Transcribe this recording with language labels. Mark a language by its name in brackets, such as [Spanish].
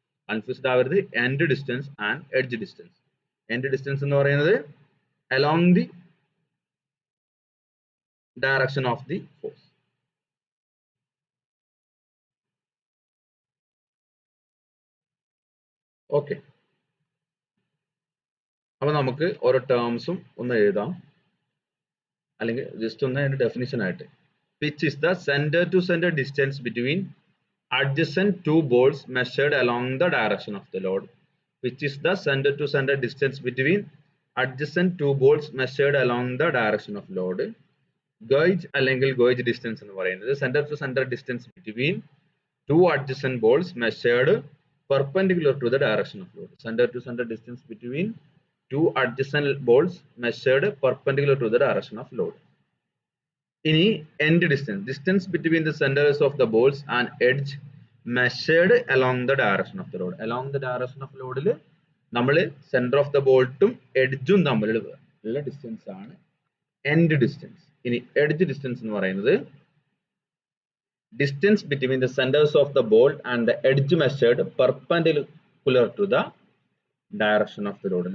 [English] confused [Malayalam] ആവരുത്, [English] End distance and edge distance. End distance [Malayalam] എന്ന് പറയുന്നത് [English] Along the direction of the force. [Malayalam] Okay, അപ്പൊ നമുക്ക് ഓരോ ടേംസും ഒന്ന് എഴുതാം, അല്ലെങ്കിൽ ജസ്റ്റ് ഒന്ന് അതിന്റെ ഡെഫിനിഷൻ ആയിട്ട്. [English] Pitch is the centre to centre distance between adjacent two bolts measured along the direction of the load. Which is the center to center distance between adjacent two bolts measured along the direction of load. Gauge [Malayalam] അല്ലെങ്കിൽ [English] gauge distance [Malayalam] എന്ന് പറയുന്നത് [English] center to center distance between two adjacent bolts measured perpendicular to the direction of load. Center to center distance between two adjacent bolts measured perpendicular to the direction of load. [Malayalam] ഇനി [English] End distance, distance between the centres of the bolts and edge measured along the direction of the load. Along the direction of [Malayalam] ലോഡിൽ നമ്മൾ centre of the ബോൾട്ടും എഡ്ജും തമ്മിലുള്ള distance ആണ് end distance. ഇനി [English] edge distance [Malayalam] എന്ന് പറയുന്നത് [English] Distance between the centres of the bolt and the edge measured perpendicular to the direction of the load.